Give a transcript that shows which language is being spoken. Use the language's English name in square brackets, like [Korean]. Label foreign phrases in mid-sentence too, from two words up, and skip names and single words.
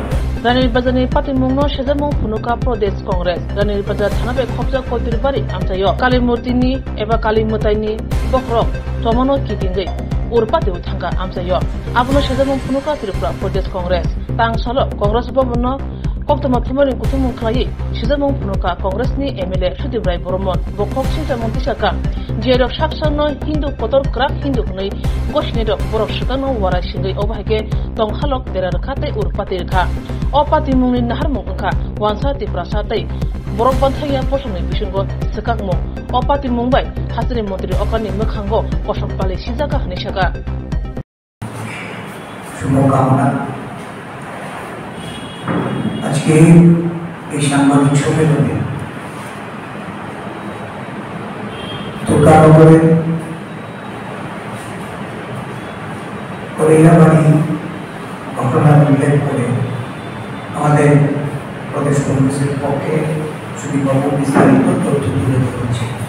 [Kok Borok] রানীর বাজারনি পাতিমুংনো সেজামুং ফুনুকা প্রদেশ কংগ্রেস রানীর বাজার থানাবে খবজা কতির বাড়ি আমচাইও কালী মূর্তিনি এবা কালী মোতাইনি বখরক তমনো কিদিঙ্গै উরপাতেও থাঙ্কা আমচাইও আবনো সেজামুং ফুনুকা ত্রিপুরা প্রদেশ কংগ্রেস তাং সালো কংগ্রেস ভবন কক্তমা থুমারিং কুথুমুং খাই সেজামুং ফুনুকা কংগ্রেসনি এমএলএ সুদীপ রায় বর্মন বখক সিংজামুং তিসাকা जेरक साक्सानो हिंदू पतर क्राक हिंदू हनै गसनेदक बरक सुगानो वारा सिंगै अबाहागे तंखालक देरारखाते उरपातिरखा अपातिमुंनि नाहारमुं ओंखा वानसा तिप्रासातै बरक बान्थाया फसंनि बिसुंगो सकाकमु अपातिमुंबाय हाजरी मन्त्रि अकानि मोखांगो कसमपाले सिजागा हनैसागा [Bangla] শুভকামনা। আজকে এই সাংবাদিক সম্মেলনে তুর্কানগরে করিয়াবাড়ি ঘটনার উল্লেখ করে আমাদের প্রদেশ কংগ্রেসের পক্ষে সুদীপবাবু বিস্তারিত তথ্য তুলে ধরেছে।